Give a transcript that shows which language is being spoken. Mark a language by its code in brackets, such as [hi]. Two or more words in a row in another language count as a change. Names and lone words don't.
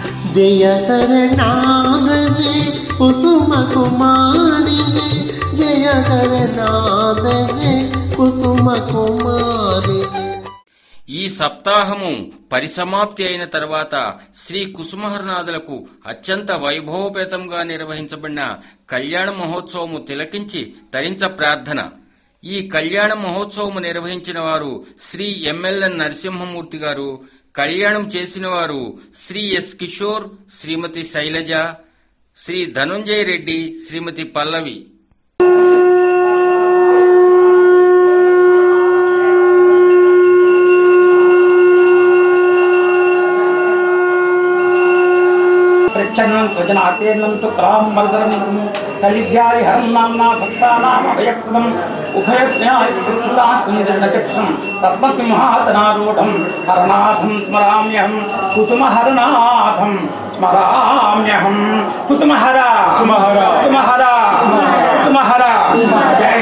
[hi] जय करनाद जय कुसुम कुमारी जय करनाद जय कुसुम कुमारी। [te] ఈ సప్తాహము పరిసమాప్తి అయిన తర్వాత శ్రీ కుసుమహరనాథులకు అత్యంత వైభవపేతంగా నిర్వహించబడిన కళ్యాణ మహోత్సవము తిలకించి తరించ ప్రార్థన. ఈ కళ్యాణ మహోత్సవము నిర్వహించిన వారు శ్రీ ఎంఎల్ఎన్ నరసింహమూర్తి గారు, కళ్యాణం చేసిన వారు శ్రీ ఎస్ కిషోర్, శ్రీమతి శైలజ, శ్రీ ధనుంజయ రెడ్డి, శ్రీమతి పల్లవి. [sa] प्रच्छन्नं स्वजनातीर्णं तु कलां मर्दनं कलिभ्यारिहरं नाम्ना भक्तानाम् अभयप्रदम् उभयज्ञायचक्षुतास्मिदण्डचक्षुं रत्नसिंहासनारूढं हरनाथं स्मराम्यहं कुसुमहरनाथं स्मराम्यहं कुसुमहर कुसुमहर कुसुमहर जय।